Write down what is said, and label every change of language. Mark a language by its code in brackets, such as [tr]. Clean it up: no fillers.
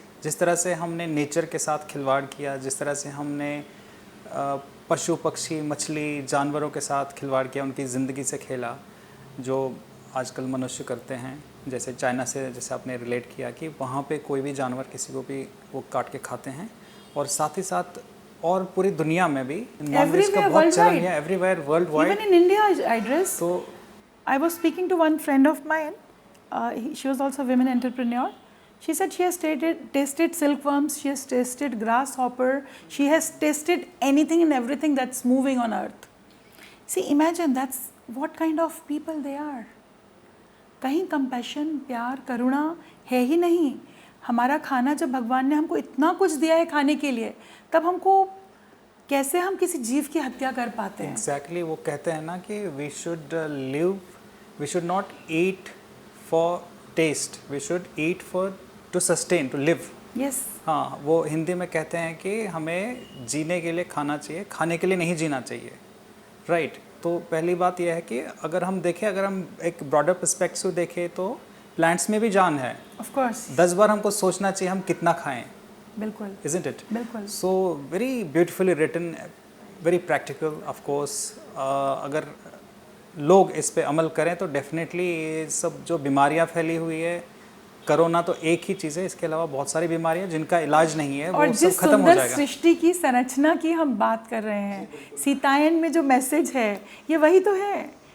[hi] जिस तरह से हमने नेचर के साथ खिलवाड़ किया, जिस तरह से हमने पशु पक्षी मछली जानवरों के साथ खिलवाड़ किया, उनकी ज़िंदगी से खेला, जो आजकल मनुष्य करते हैं। जैसे चाइना से जैसे आपने रिलेट किया कि वहाँ पे कोई भी जानवर किसी को भी वो काट के खाते हैं, और साथ ही साथ और पूरी दुनिया में भी नॉनवेज का बहुत चलन है, [en] Everywhere world wide. Even in India I dress. So I was speaking to one friend of mine. She was also a women entrepreneur. She said she has tasted silkworms, she has tasted grasshopper, she has tasted anything and everything that's moving on earth. See, imagine that's what kind of people they are. [hi] कहीं compassion, प्यार, करुणा है ही नहीं। हमारा खाना जब भगवान ने हमको इतना कुछ दिया है खाने के लिए, तब हमको कैसे हम किसी जीव की हत्या कर पाते हैं? [en] Exactly, [hi] वो कहते हैं ना कि [en] we should live, we should not eat for taste, we should eat for to sustain, to live. Yes. [hi] हाँ, वो हिंदी में कहते हैं कि हमें जीने के लिए खाना चाहिए, खाने के लिए नहीं जीना चाहिए, राइट? तो पहली बात यह है कि अगर हम देखें, अगर हम एक ब्रॉडर पर्सपेक्टिव देखें तो प्लांट्स में भी जान है। [en] Of course. [hi] 10 बार हमको सोचना चाहिए हम कितना खाएं। बिल्कुल। [en] Isn't it? [hi] बिल्कुल। [en] So very beautifully written, very practical, of course. [hi] अगर लोग इस पे अमल करें तो डेफिनेटली ये सब जो बीमारियां फैली हुई है, कोरोना तो एक ही चीज़ है, इसके अलावा बहुत सारी बीमारियां जिनका इलाज नहीं है, वो सब खत्म हो जाएगा। और जिस सुंदर सृष्टि की संरचना की हम बात कर रहे हैं, सीतायन में जो मैसेज है, ये वही तो है।